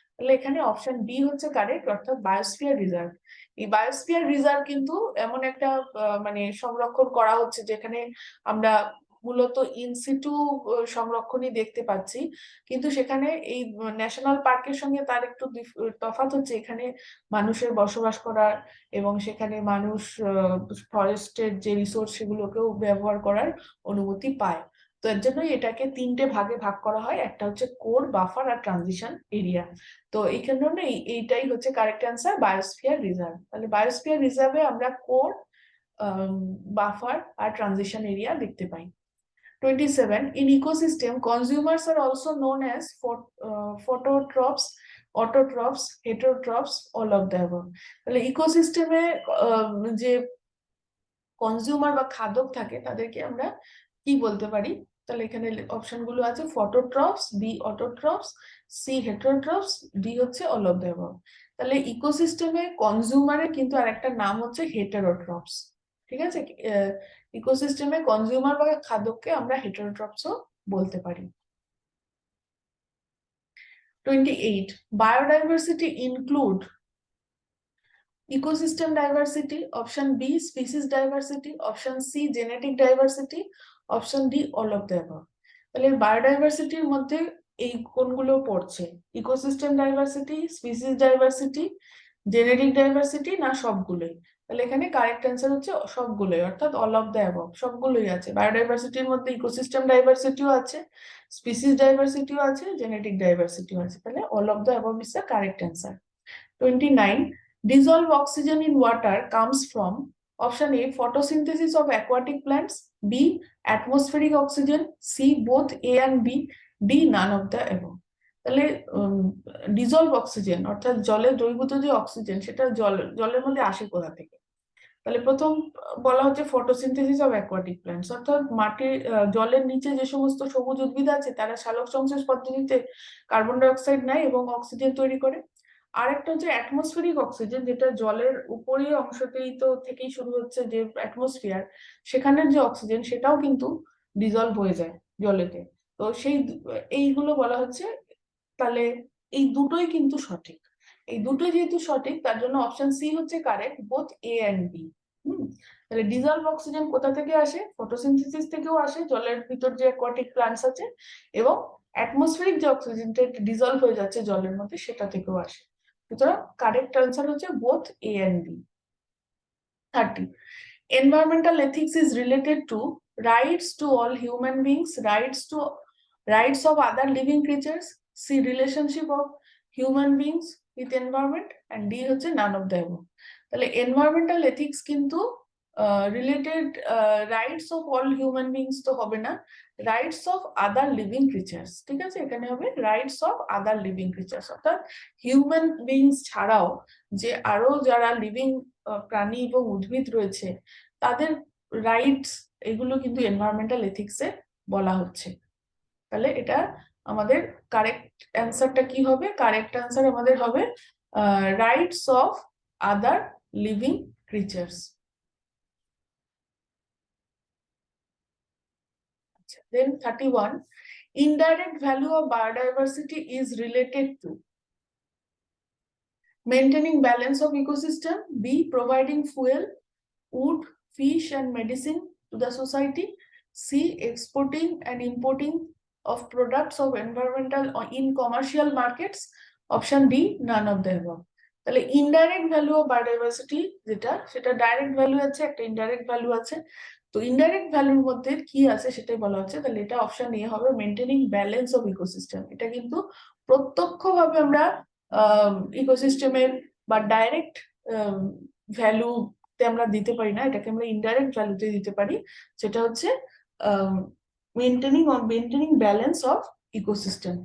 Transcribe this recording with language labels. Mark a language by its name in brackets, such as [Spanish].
[Bangla] তাহলে এখানে option B হচ্ছে কারেক্ট, অর্থাৎ বায়োস্ফিয়ার রিজার্ভ। এই বায়োস্ফিয়ার রিজার্ভ কিন্তু এমন একটা মানে সংরক্ষণ করা হচ্ছে যেখানে আমরা মূলত ইনসিটু সংরক্ষণই দেখতে পাচ্ছি, কিন্তু সেখানে এই ন্যাশনাল পার্কের সঙ্গে তার একটু তফাৎ হচ্ছে, এখানে মানুষের বসবাস করার এবং সেখানে মানুষ ফরেস্টের যে রিসোর্স সেগুলোকেও ব্যবহার করার অনুমতি পায়। তো এর জন্যই এটাকে 3টে ভাগে ভাগ করা হয়, একটা হচ্ছে কোর, বাফার আর ট্রানজিশন এরিয়া। তো এই জন্য এইটাই হচ্ছে কারেক্ট অ্যান্সার, বায়োস্ফিয়ার রিজার্ভ। তাহলে বায়োস্ফিয়ার রিজার্ভে আমরা কোর, বাফার আর ট্রানজিশন এরিয়া দেখতে পাই। [English] 27. In ecosystem, consumers are also known as phototrophs, autotrophs, heterotrophs, all of the above. [Bangla] তাহলে ইকোসিস্টেমে যে কনজিউমার বা খাদক থাকে তাদেরকে আমরা কি বলতে পারি? তাহলে এখানে অপশন গুলো আছে, ফটোট্রফস, বি অটোট্রফস, সি হেটারোট্রফস, ডি হচ্ছে অল অফ দ্য অ্যাবভ। তাহলে ইকোসিস্টেমে কনজিউমারের কিন্তু আরেকটা নাম হচ্ছে হেটারোট্রফস। ঠিক আছে, ইকোসিস্টেমে কনজিউমার বা খাদককে আমরা হেটারোট্রফসও বলতে পারি। [English] 28. Biodiversity include ecosystem diversity, option B species diversity, option C genetic diversity, option D all of the above. [Bangla] তাহলে বায়োডাইভার্সিটির মধ্যে এই কোনগুলো পড়ছে? Ecosystem diversity, species diversity, genetic diversity, না সবগুলোই? তাহলে এখানে কারেক্ট অ্যান্সার হচ্ছে সবগুলোই, অর্থাৎ [English] all of the above, [Bangla] সবগুলোই আছে। বায়োডাইভার্সিটির মধ্যে ইকোসিস্টেম ডাইভার্সিটিও আছে, স্পিসিস ডাইভার্সিটিও আছে, জেনেটিক ডাইভার্সিটিও আছে। [English] তাহলে all of the above is the correct answer. 29. Dissolved oxygen in water comes from option A photosynthesis of aquatic plants, B atmospheric oxygen, C both A and B, D none of the above. [Bangla] তাহলে dissolved oxygen অর্থাৎ জলে দ্রবীভূত যে oxygen সেটা জলের মধ্যে আসে কোথা থেকে? তাহলে প্রথম বলা হচ্ছে ফটোসিনথেসিস অফ অ্যাকোয়াটিক প্ল্যান্টস, অর্থাৎ মাটির জলের নিচে যে সমস্ত সবুজ উদ্ভিদ আছে তারা সালোক সংশ্লেষ পদ্ধতিতে কার্বন ডাই অক্সাইড নেয় এবং অক্সিজেন তৈরি করে। আরেকটা হচ্ছে অ্যাটমসফেরিক অক্সিজেন, যেটা জলের উপরের অংশতেই তো থেকেই শুরু হচ্ছে, যে অ্যাটমসফিয়ার, সেখানের যে অক্সিজেন সেটাও কিন্তু ডিজলভ হয়ে যায় জলেতে। তো এইগুলো বলা হচ্ছে। তাহলে এই দুটোই কিন্তু সঠিক, এই দুটোই যেহেতু সঠিক তার জন্য অপশন সি হচ্ছে correct, [English] Both A and B. [Bangla] তাহলে ডিজলভ অক্সিজেন কোথা থেকে আসে? ফটোসিনথেসিস থেকেও আসে, জলের ভিতর যে অ্যাকোয়াটিক প্ল্যান্টস আছে, এবং অ্যাটমসফেরিক যে অক্সিজেনটা ডিজলভ হয়ে যাচ্ছে জলের মধ্যে সেটা থেকেও আসে। সুতরাং কারেক্ট আনসার হচ্ছে [English] Both A and B. 30. Environmental ethics is related to rights to all human beings, rights of other living creatures, C relationship of human beings with environment, and D [Bangla] হচ্ছে [English] none of the above. তাহলে environmental ethics [Bangla] কিন্তু [English] Related rights of all human beings তো হবে না, rights of other living creatures. [Bangla] ঠিক আছে, এখানে হবে rights of other living creatures, অর্থাৎ হিউম্যান বিংস ছাড়াও যে আরো যারা লিভিং প্রাণী এবং উদ্ভিদ রয়েছে তাদের রাইটস, এগুলো কিন্তু এনভায়রনমেন্টাল এথিক্সে বলা হচ্ছে। তাহলে এটা আমাদের কারেক্ট অ্যান্সারটা কি হবে? [English] Correct answer আমাদের হবে rights of other living creatures. Then 31. Indirect value of biodiversity is related to maintaining balance of ecosystem, B providing fuel, wood, fish and medicine to the society, C exporting and importing of products of environmental or in commercial markets, option D none of the above. [Bangla] তাহলে indirect value of biodiversity যেটা, সেটা direct value আছে, একটা indirect value আছে। তো indirect ভ্যালুর মধ্যে কি আছে সেটাই বলা হচ্ছে। তাহলে এটা অপশন এ হবে, মেইনটেনিং ব্যালেন্স অফ ইকোসিস্টেম। এটা কিন্তু প্রত্যক্ষভাবে আমরা ইকোসিস্টেমের বা ডাইরেক্ট ভ্যালু আমরা দিতে পারি না, এটাকে আমরা ইনডাইরেক্ট ভ্যালুতে দিতে পারি, সেটা হচ্ছে মেইনটেনিং ব্যালেন্স অফ ইকোসিস্টেম।